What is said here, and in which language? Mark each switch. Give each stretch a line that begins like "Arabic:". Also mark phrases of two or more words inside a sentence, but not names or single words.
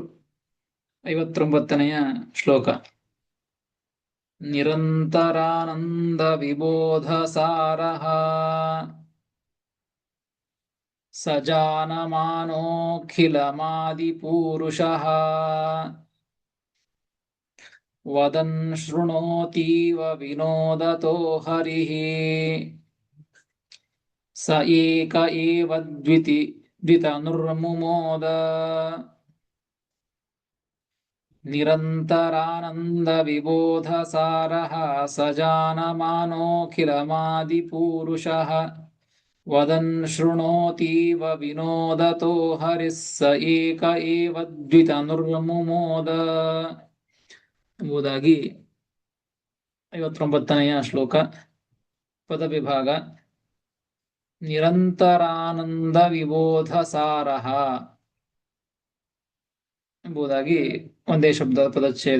Kannada: 59ನೆಯ ಶ್ಲೋಕ.
Sanskrit: ನಿರಂತರಾನಂದ ವಿಬೋಧ ಸಾರಃ ಸಜಾನಮಾನೋಖಿಲಮಾದಿಪೂರುಷಃ ವದನ್ ಶೃಣೋತೀವ ವಿನೋದತೋ ಹರಿಃ ಸ ಏಕ ಏವ ದ್ವಿತನುರ್ಮುಮೋದ. ನಿರಂತರಾನಂದ ವಿಬೋಧ ಸಾರಃ ಸಜಾನಮಾನೋಖಿಲಮಾದಿಪೂರುಷಃ ವದನ್ ಶೃಣೋತೀವ ವಿನೋದತೋ ಹರಿಃ ಸ ಏಕ ಏವ ದ್ವಿತನುರ್ಮುಮೋದ
Kannada: ಎಂಬುದಾಗಿ 59ನೆಯ ಶ್ಲೋಕ. ಪದವಿಭಾಗ.
Sanskrit: ನಿರಂತರಾನಂದ ವಿಬೋಧ ಸಾರಃ
Kannada: ಎಂಬುದಾಗಿ ಒಂದೇ ಶಬ್ದ ಪದಚ್ಛೇದ.